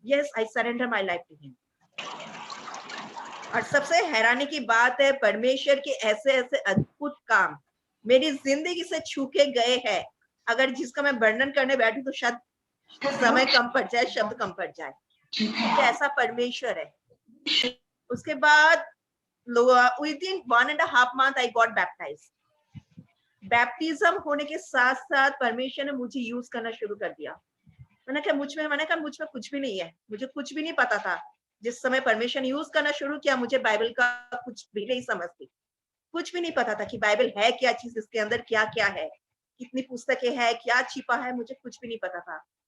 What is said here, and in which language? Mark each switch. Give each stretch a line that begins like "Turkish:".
English: Yes, I surrender my life to him.
Hindi: और सबसे हैरानी की बात है, परमेश्वर के ऐसे ऐसे अद्भुत काम मेरी जिंदगी से छू के गए हैं, अगर जिसका मैं वर्णन करने बैठूं तो शायद समय कम पड़ जाए, शब्द कम पड़ जाए। ऐसा परमेश्वर है। उसके बाद
English: within 1.5 month I got baptized.
Hindi: Baptism होने के साथ साथ परमेश्वर ने मुझे यूज करना शुरू कर दिया। मैंने कहा मुझ में कुछ भी नहीं है, मुझे कुछ भी नहीं पता था। जिस समय परमेश्वर ने यूज करना शुरू किया, मुझे बाइबल का कुछ भी नहीं समझती, कुछ भी नहीं पता था कि बाइबल है क्या चीज, इसके अंदर क्या क्या है, कितनी पुस्तकें हैं, क्या छिपा है, मुझे कुछ भी नहीं पता था।